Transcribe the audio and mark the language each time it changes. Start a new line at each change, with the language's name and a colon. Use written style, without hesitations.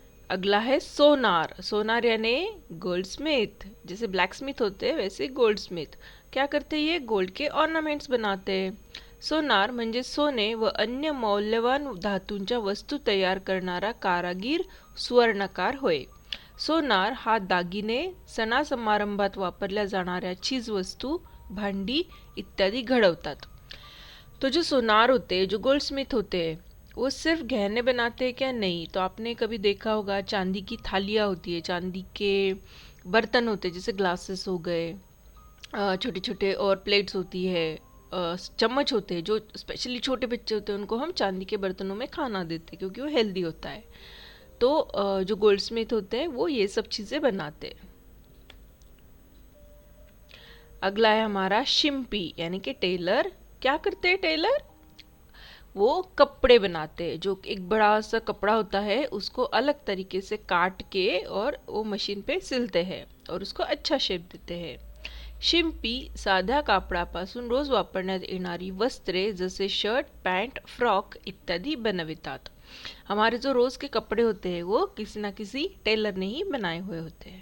Hindi: अगला है सोनार. सोनार यानी गोल्डस्मिथ. जैसे ब्लैक स्मिथ होते हैं वैसे गोल्डस्मिथ. क्या करते हैं? ये गोल्ड के ऑर्नामेंट्स बनाते हैं.
Marathi: सोनार म्हणजे सोने व अन्य मौल्यवान धातूंच्या वस्तू तयार करणारा कारागीर सुवर्णकार होय. सोनार हा दागिने, सणासमारंभात वापरल्या जाणाऱ्या चीजवस्तू, भांडी इत्यादी घडवतात.
Hindi: तो जो सोनार होते हैं, जो गोल्डस्मिथ होते हैं, वो सिर्फ गहने बनाते हैं क्या? नहीं. तो आपने कभी देखा होगा चांदी की थालियाँ होती है, चांदी के बर्तन होते हैं, जैसे ग्लासेस हो गए, छोटे छोटे, और प्लेट्स होती है, चम्मच होते हैं, जो स्पेशली छोटे बच्चे होते हैं उनको हम चांदी के बर्तनों में खाना देते हैं क्योंकि वो हेल्दी होता है। तो जो गोल्ड स्मिथ होते हैं वो ये सब चीज़ें बनाते हैं। अगला है हमारा शिंपी यानी कि टेलर। क्या करते हैं टेलर? वो कपड़े बनाते हैं। जो एक बड़ा सा कपड़ा होता है उसको अलग तरीके से काट के और वो मशीन पे सिलते हैं और उसको अच्छा शेप देते हैं।
Marathi: शिंपी साध्या कापडापासून रोज वापरण्यात येणारी वस्त्रे जसे शर्ट, पैंट, फ्रॉक इत्यादि बनवितात।
Hindi: हमारे जो रोज के कपड़े होते हैं वो किसी ना किसी टेलर ने ही बनाए हुए होते हैं।